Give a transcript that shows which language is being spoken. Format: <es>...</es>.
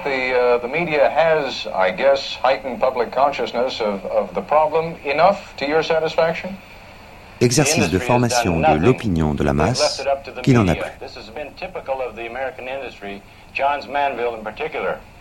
<en>The media has, I guess, heightened public consciousness of the problem enough to your satisfaction?</en> <fr>Exercice de formation de l'opinion de la masse, qui n'en a plus.</fr> <en>This has been typical of the American industry, Johns Manville in particular.</en>